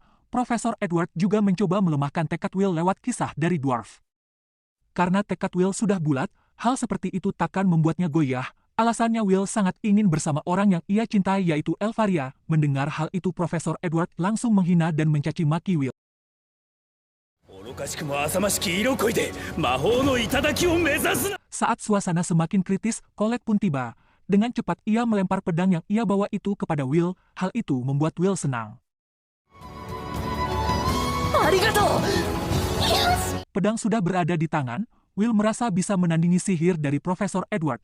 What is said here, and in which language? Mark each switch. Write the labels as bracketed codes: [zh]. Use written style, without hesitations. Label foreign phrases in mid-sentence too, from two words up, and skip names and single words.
[id] Profesor Edward juga mencoba melemahkan tekad Will lewat kisah dari Dwarf. Karena tekad Will sudah bulat, hal seperti itu takkan membuatnya goyah. Alasannya Will sangat ingin bersama orang yang ia cintai yaitu Elvaria. Mendengar hal itu Profesor Edward langsung menghina dan mencaci maki Will. [ja] 愚かしくも浅ましき色恋で魔法の頂を目指すな。 [id] Saat suasana semakin kritis, Colette pun tiba. Dengan cepat ia melempar pedang yang ia bawa itu kepada Will. Hal itu membuat Will senang. Pedang sudah berada di tangan. Will merasa bisa menandingi sihir dari Profesor Edward.